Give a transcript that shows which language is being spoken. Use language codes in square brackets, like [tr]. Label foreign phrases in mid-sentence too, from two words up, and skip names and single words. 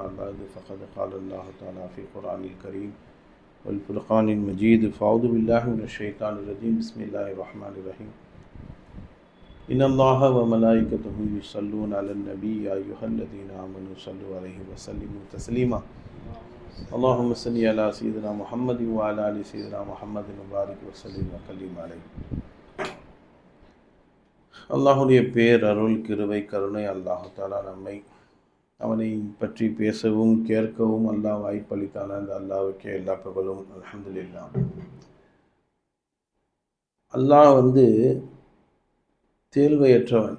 [ar] بعد فقد قال الله تعالى في القرآن الكريم والفرقان المجيد فأعوذ بالله من الشيطان الرجيم بسم الله الرحمن الرحيم إن الله وملائكته يصلون على النبي يا أيها الذين آمنوا صلوا عليه وسلموا تسليما اللهم صل على سيدنا محمد وعلى آل سيدنا محمد وبارك وسلم وسلم عليه. [ta] அல்லாஹுடைய பேர் அருள் கிருபை கருணை [ar] الله تعالى [ta] நம்மை அவனை பற்றி பேசவும் கேட்கவும் அல்லாஹ் வாய்ப்பளித்தான அந்த அல்லாஹ்வுக்கே எல்லா புகழும் அல்ஹம்துலில்லாஹ். அல்லாஹ் தேர்வையற்றவன்.